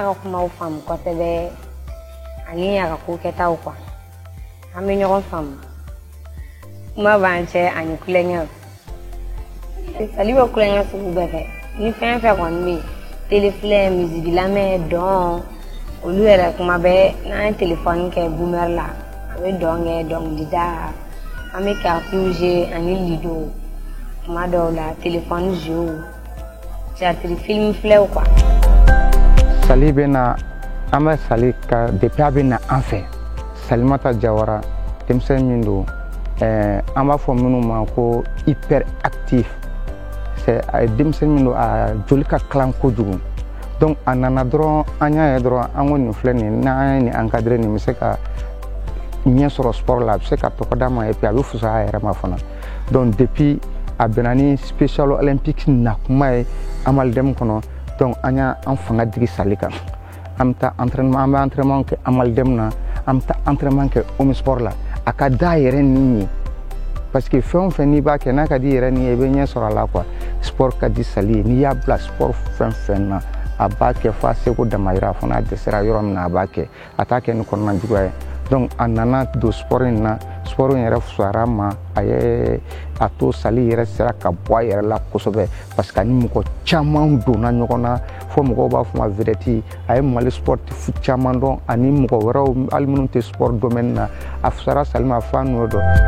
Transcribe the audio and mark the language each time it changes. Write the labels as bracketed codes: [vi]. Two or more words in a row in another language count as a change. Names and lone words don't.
[bm] ka kumaw faamu kosɛbɛ ani a ka ko kɛtaw quoi an bɛ ɲɔgɔn faamu kuma b'an cɛ ani kulonkɛ Sali bɛ kulonkɛ sugu bɛɛ kɛ ni fɛn fɛn kɔni bɛ yen telefilɛ misiki lamɛn dɔn olu yɛrɛ kuma bɛɛ n'an ye telefɔni kɛ boomer la an bɛ dɔn kɛ dɔnkili da an bɛ cartouche ani lido kuma dɔw la [fr] téléphone jeu théâtre film [bm] filɛw quoi. Sali bɛ na an bɛ Sali ka depuis a bɛ na an fɛ Salimata Jawara denmisɛn min don an b'a fɔ minnu ma ko [fr] hyper actif c'est [bm] denmisɛn min don a joli ka kalan kojugu donc a nana dɔrɔn an y'a ye dɔrɔn an ko nin filɛ nin n'an ye nin encadré nin bɛ se ka ɲɛ sɔrɔ sport la a bɛ se ka tɔgɔ d'a ma [fr] et puis [bm] a bɛ fusaya a yɛrɛ ma fana donc depuis a bɛnna ni [en] special olympics [bm] na kuma ye Amalden kɔnɔ donc an y'an fanga digi Sali kan an bɛ taa entraînement an bɛ entraînement kɛ Amalden na an bɛ taa entraînement kɛ Omnisport la a ka d'a yɛrɛ nin ye parce que fɛn o fɛn n'i b'a kɛ n'a ka di yɛrɛ nin ye i bɛ ɲɛ sɔrɔ a la quoi sport ka di Sali ye n'i y'a bila sport fɛn fɛn na a b'a kɛ f'a seko damayira fana a dɛsɛra yɔrɔ min na a b'a kɛ a t'a kɛ ni kɔnɔna juguya ye donc a nana don sport in na sport in yɛrɛ fusara ma a ye a to Sali yɛrɛ sera ka bɔ a yɛrɛ la kosɛbɛ parce que ni mɔgɔ caman donna ɲɔgɔn na fo mɔgɔw b'a fɔ [fr] ma vedette [bm] a ye Mali sportif caman dɔn ani mɔgɔ wɛrɛw hali minnu tɛ sport domaine na a fusara Sali ma f'a n'o dɔn.